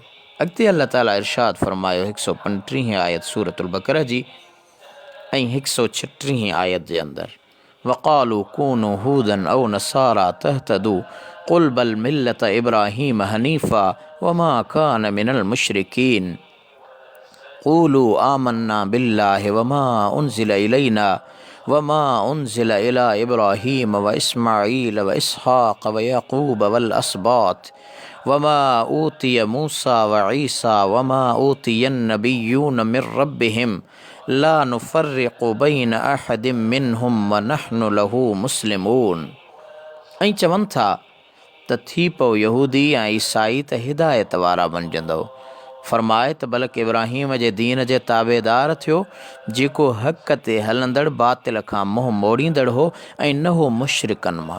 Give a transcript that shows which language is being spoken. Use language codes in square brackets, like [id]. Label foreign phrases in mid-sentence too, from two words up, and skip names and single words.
[sd] अॻिते अल्लाह ताला इरशाद फरमायो 135 आयत सूरतुल बक़रा जी ऐं 136 आयत जे अंदरि, [ar] وقالوا كونوا هودا أو نصارى تهتدوا قل بل ملة إبراهيم حنيفا وما كان من المشركين قولوا آمنا بالله وما أنزل إلينا وما أنزل إلى إبراهيم و إسماعيل و إسحاق و يعقوب وال أسباط وما أوتي موسى و عيسى وما أوتي النبيون من ربهم لا نفرق بين أحد منهم و نحن له مسلمون. [sd] ऐं चवनि था त थी पओ यहूदी ऐं ईसाई त हिदायत वारा बणिजंदव। फरमाए त बल्कि इब्राहीम जे दीन जे ताबेदार थियो, जेको हक़ ते हलंदड़ बातिल खां मुंहुं मोड़ींदड़ हो ऐं न हो मुशरिकनि मां।